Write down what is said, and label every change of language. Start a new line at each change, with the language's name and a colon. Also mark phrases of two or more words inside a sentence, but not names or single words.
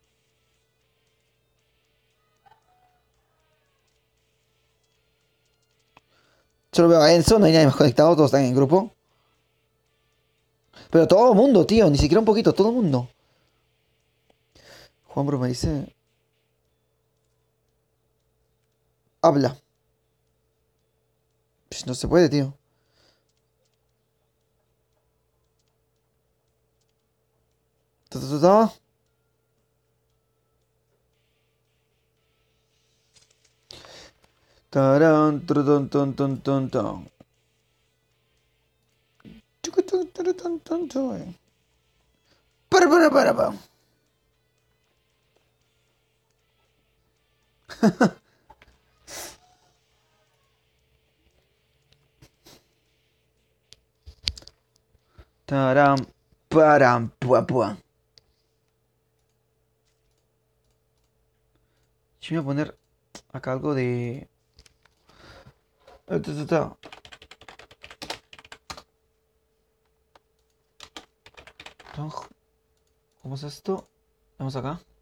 Spanish: Solo veo a Enzo, no hay nadie más conectado, todos están en grupo. Pero todo el mundo, tío, ni siquiera un poquito, todo el mundo. Juan Bro me dice. Habla. Pues no se puede, tío. Ta, ta, ta, ta. Tarán, turutun, tun, tun, tun, tun. Chucutun, turutun, tun, tun. Para. Taram, param, pua, pua. Yo me voy a poner acá algo de. Ta, ta, ta. ¿Cómo es esto? Vamos acá.